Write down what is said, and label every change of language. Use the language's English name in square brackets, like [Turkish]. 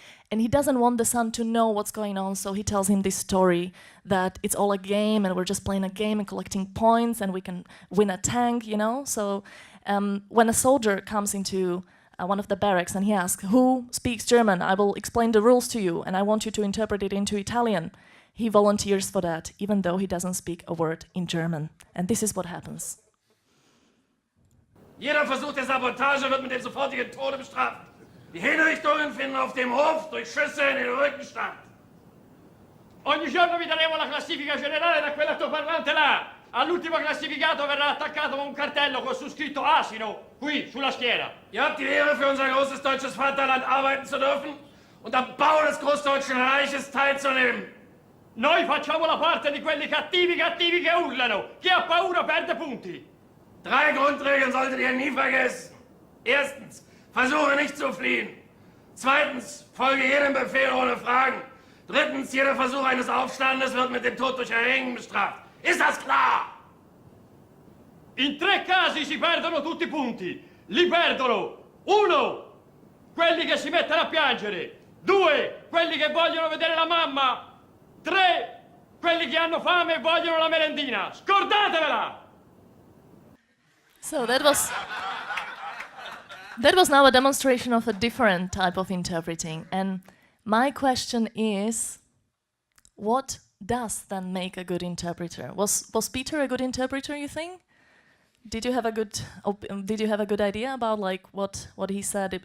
[English] And he doesn't want the son to know what's going on, so he tells him this story that it's all a game and we're just playing a game and collecting points and we can win a tank, you know? So when a soldier comes into one of the barracks and he asks, "Who speaks German? I will explain the rules to you and I want you to interpret it into Italian." He volunteers for that, even though he doesn't speak a word in German. And this is what happens. [German] Jeder Versuch der Sabotage wird mit dem sofortigen Tode bestraft. Die Hinrichtungen finden auf dem Hof durch Schüsse in den Rücken statt. [Italian] Ogni giorno vi daremo la classifica generale da quell'altoparlante là. All'ultimo classificato verrà attaccato con un cartello con su scritto asino, qui, sulla schiena. [German] Ihr habt die Ehre, für unser großes deutsches Vaterland arbeiten zu dürfen und am Bau des Großdeutschen Reiches teilzunehmen. [Italian] Noi facciamo la parte di quelli cattivi che urlano. Chi ha paura perde punti. [German] 3 Grundregeln solltet ihr nie vergessen. Erstens, versuche nicht zu fliehen. Zweitens, folge jedem Befehl ohne Fragen. Drittens, jeder Versuch eines Aufstandes wird mit dem Tod durch Erhängen bestraft. Ist das klar? [Italian] In 3 casi si perdono tutti i punti. Li perdono 1, quelli che si mettono a piangere. 2, quelli che vogliono vedere la mamma. 3, quelli che hanno fame e vogliono la merendina. Scordatevela! [English] So that was now a demonstration of a different type of interpreting. And my question is, what does then make a good interpreter? Was Peter a good interpreter, you think? Did you have a good idea about like what he said?